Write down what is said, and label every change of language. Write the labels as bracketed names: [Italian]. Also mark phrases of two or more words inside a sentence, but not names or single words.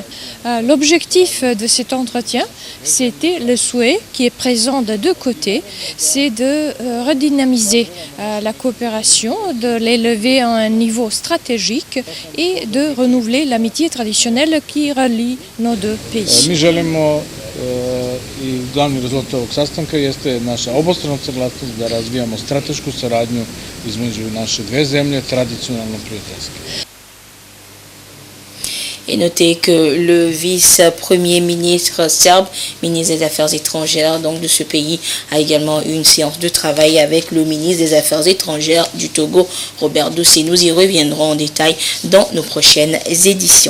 [French] L'objectif de cet entretien, c'était le souhait qui est présent de deux côtés, c'est de redynamiser la coopération, de l'élever à un niveau stratégique et de renouveler l'amitié traditionnelle qui relie nos deux pays. [Serbian] Mi želimo i glavni rezultat ovog sastanka jeste naša obostrana saglasnost da razvijamo stratešku saradnju između naše dve zemlje, tradicionalno prijateljske. [French] Et notez que le vice-premier ministre serbe, ministre des Affaires étrangères donc de ce pays, a également eu une séance de travail avec le ministre des Affaires étrangères du Togo, Robert Doucet. Nous y reviendrons en détail dans nos prochaines éditions.